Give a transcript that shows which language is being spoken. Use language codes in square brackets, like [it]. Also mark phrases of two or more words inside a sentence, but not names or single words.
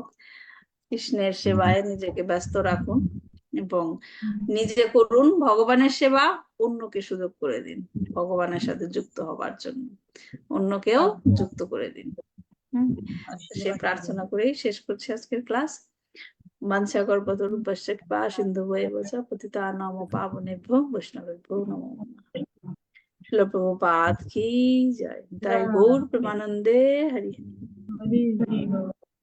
[bn] কৃষ্ণের সেবায় নিজেকে ব্যস্ত রাখুন এবং নিজে করুন ভগবানের সেবা, অন্যকে সুযোগ করে দিন ভগবানের সাথে যুক্ত হবার জন্য, অন্যকেও যুক্ত করে দিন। সে প্রার্থনা করেই শেষ করছি আজকের ক্লাস। [sa] বাঞ্ছাকল্পতরুভ্যশ্চ কৃপা সিন্ধুভ্যেব চ পতিতানাং পাবনেভ্যো বৈষ্ণবেভ্যো নমো নমঃ। [bn] শিল প্রভুপাদ কি জয়। তাই গৌর প্রেমানন্দে হরি। হরি হরি বল।